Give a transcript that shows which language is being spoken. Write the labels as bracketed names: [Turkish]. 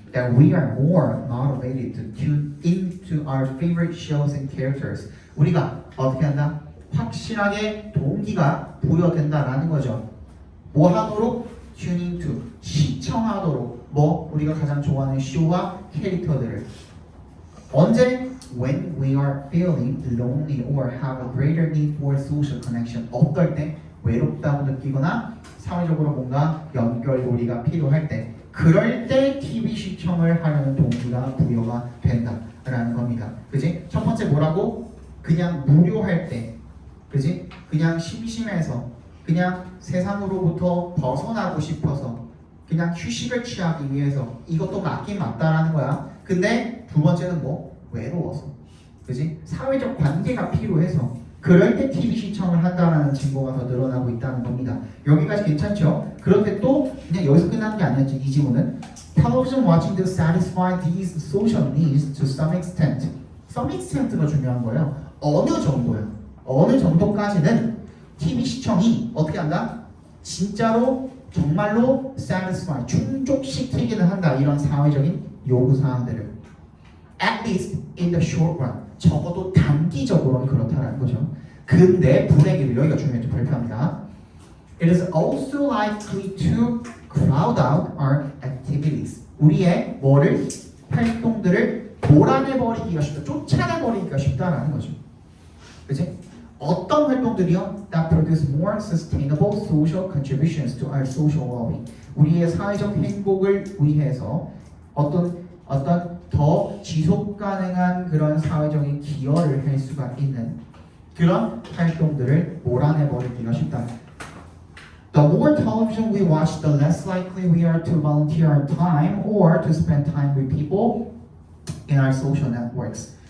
[English] That we are more motivated to tune into our favorite shows and characters. [Korean] 우리가 어떻게 한다? 확실하게 동기가 부여된다라는 거죠. 뭐 하도록? [English] Tuning to, [Korean] 시청하도록. 뭐? 우리가 가장 좋아하는 쇼와 캐릭터들을. 언제? [English] When we are feeling lonely or have a greater need for social connection. [Korean] 어떨 때? 외롭다고 느끼거나 사회적으로 뭔가 연결고리가 필요할 때. 그럴 때 TV 시청을 하려는 동기가 부여가 된다라는 겁니다. 그지? 첫 번째 뭐라고? 그냥 무료할 때. 그지? 그냥 심심해서 그냥 세상으로부터 벗어나고 싶어서 그냥 휴식을 취하기 위해서 이것도 맞긴 맞다라는 거야. 근데 두 번째는 뭐? 외로워서. 그지? 사회적 관계가 필요해서 그럴 때 TV 시청을 한다는 증거가 더 늘어나고 있다는 겁니다. 여기까지 괜찮죠? 그런데 또 그냥 여기서 끝나는 게 아니었죠. 이 지문은 [English] Television watching to satisfy these social needs to some extent. Some extent가 [Korean] 중요한 거예요. 어느 정도요? 어느 정도까지는 TV 시청이 어떻게 한다? 진짜로 정말로 satisfy, 충족시키기는 한다. 이런 사회적인 요구사항들을 [English] at least in the short run. [Korean] 적어도 단기적으로는 그렇다라는 거죠. 근데 분해기로 여기가 중요해서 발표합니다. [English] It is also likely to crowd out our activities. [Korean] 우리의 뭐를? 활동들을 몰아내버리기가 쉽다. 쫓아내버리기가 쉽다라는 거죠. 그치? 어떤 활동들이요? [English] That produce more sustainable social contributions to our social well-being. [Korean] 우리의 사회적 행복을 위해서 어떤 더 지속 가능한 그런 사회적인 기여를 할 수가 있는 그런 활동들을 몰아내버리기가 쉽다. [English] The more television we watch, the less likely we are to volunteer our time or to spend time with people in our social networks.